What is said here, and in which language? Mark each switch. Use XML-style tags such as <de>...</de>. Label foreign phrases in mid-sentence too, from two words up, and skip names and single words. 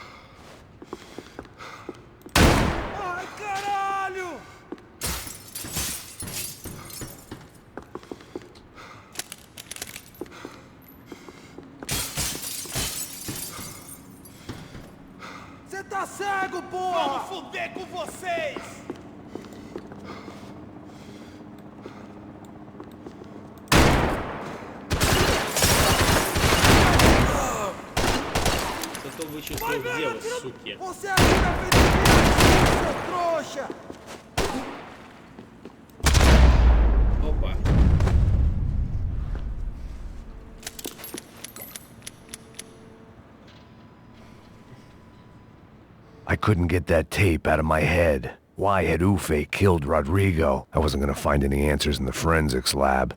<pt>Ai, caralho! Você tá cego, porra! Vamos fuder com vocês!</pt> <ru>Зато вычислил, где вы, суки.</ru> <pt>Você atira feito um viadinho, seu trouxa!</pt> <ru>Опа.</ru> <en>I couldn't get that tape out of my head. Why had Ufe killed Rodrigo? I wasn't gonna find any answers in the forensics lab.</en>